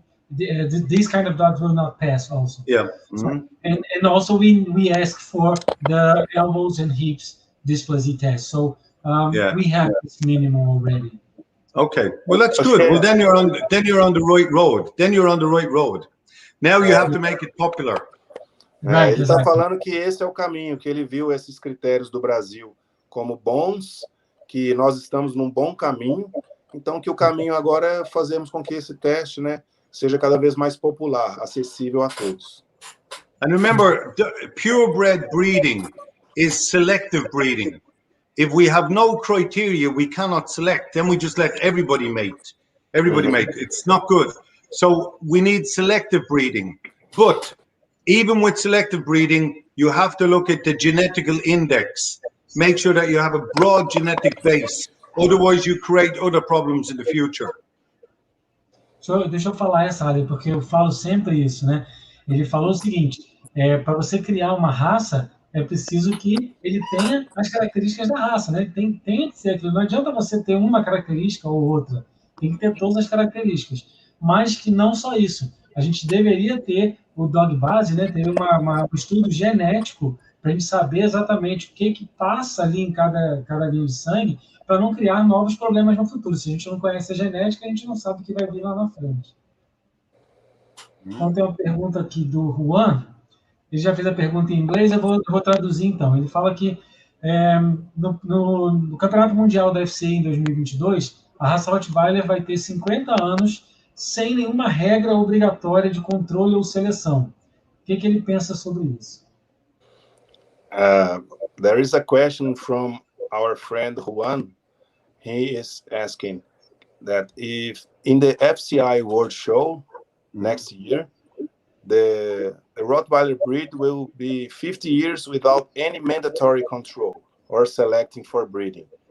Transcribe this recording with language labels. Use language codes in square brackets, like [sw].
[en] These kind of dogs will not pass also. So, and also we ask for the elbows and hips dysplasia test. So we have this minimum already. Okay, well that's good. Well then you're on the right road. Now you have to make it popular. [pt] Ele está falando que esse é o caminho, que ele viu esses critérios do Brasil como bons, que nós estamos num bom caminho. Então que o caminho agora é fazermos com que esse teste, né, seja cada vez mais popular, acessível a todos. [en] And remember, purebred breeding is selective breeding. If we have no criteria, we cannot select. Then we just let everybody mate. It's not good. So we need selective breeding. But even with selective breeding, you have to look at the genetical index. Make sure that you have a broad genetic base. Otherwise, you create other problems in the future. [pt] Deixa eu falar essa área, porque eu falo sempre isso, né? Ele falou o seguinte, para você criar uma raça, é preciso que ele tenha as características da raça, né? Tem que ser aquilo. Não adianta você ter uma característica ou outra. Tem que ter todas as características. Mas que não só isso. A gente deveria ter o dog base, né? Ter um estudo genético para a gente saber exatamente o que passa ali em cada linha de sangue, para não criar novos problemas no futuro. Se a gente não conhece a genética, a gente não sabe o que vai vir lá na frente. Então, tem uma pergunta aqui do Juan. Ele já fez a pergunta em inglês, eu vou traduzir então. Ele fala que no Campeonato Mundial da FCI em 2022, a raça Rottweiler vai ter 50 anos sem nenhuma regra obrigatória de controle ou seleção. O que ele pensa sobre isso? [en] There is a question from our friend Juan. He is asking that if in the FCI World Show next year, the Rottweiler breed will be 50 years without any mandatory control or selecting for breeding.